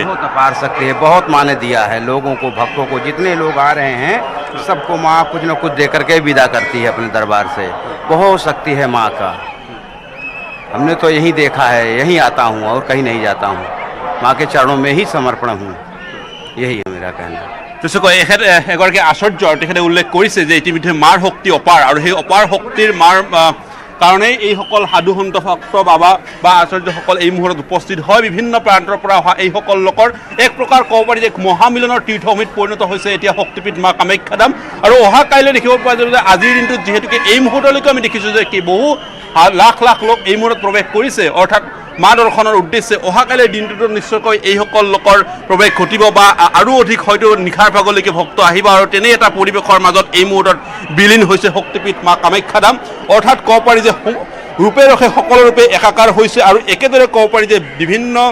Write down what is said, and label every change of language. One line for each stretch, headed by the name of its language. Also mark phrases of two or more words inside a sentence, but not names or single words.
Hindi: बहुत अपार शक्ति है बहुत माँ ने दिया है लोगों को भक्तों को जितने लोग आ रहे हैं सबको माँ कुछ न कुछ दे करके विदा करती है अपने दरबार से बहुत शक्ति है माँ का हमने तो यहीं देखा है यहीं आता हूँ और कहीं नहीं जाता हूँ माँ के चरणों में ही समर्पण हूँ यही है मेरा कहना
Assamese: এগৰাকী আচাৰ্য তেখেতে উল্লেখ কৰিছে যে ইতিমধ্যে মাৰ শক্তি অপাৰ আৰু সেই অপাৰ শক্তিৰ মাৰ কাৰণেই এইসকল সাধু সন্ত ভক্ত বাবা বা আচাৰ্যসকল এই মুহূৰ্তত উপস্থিত হয় বিভিন্ন প্ৰান্তৰ পৰা অহা এইসকল লোকৰ এক প্ৰকাৰ ক'ব পাৰি যে মহামিলনৰ তীৰ্থভূমিত পৰিণত হৈছে এতিয়া শক্তিপীঠ মা কামাখ্যা ধাম আৰু অহা কাইলৈ দেখিব পোৱা যাব যে আজিৰ দিনটোত যিহেতুকে এই মুহূৰ্তলৈকে আমি দেখিছোঁ যে কি বহু লাখ লাখ লোক এই মুহূৰ্তত প্ৰৱেশ কৰিছে অৰ্থাৎ মা দৰ্শনৰ উদ্দেশ্যে অহাকালিৰ দিনটোত নিশ্চয়কৈ এইসকল লোকৰ প্ৰৱেশ ঘটিব বা আৰু অধিক হয়তো নিশাৰ ভাগলৈকে ভক্ত আহিব আৰু তেনে এটা পৰিৱেশৰ মাজত এই মুহূৰ্তত বিলীন হৈছে শক্তিপীঠ মা কামাখ্যা ধাম অৰ্থাৎ ক'ব পাৰি যে ৰূপে ৰখে সকলো ৰূপে একাকাৰ হৈছে আৰু একেদৰে ক'ব পাৰি যে বিভিন্ন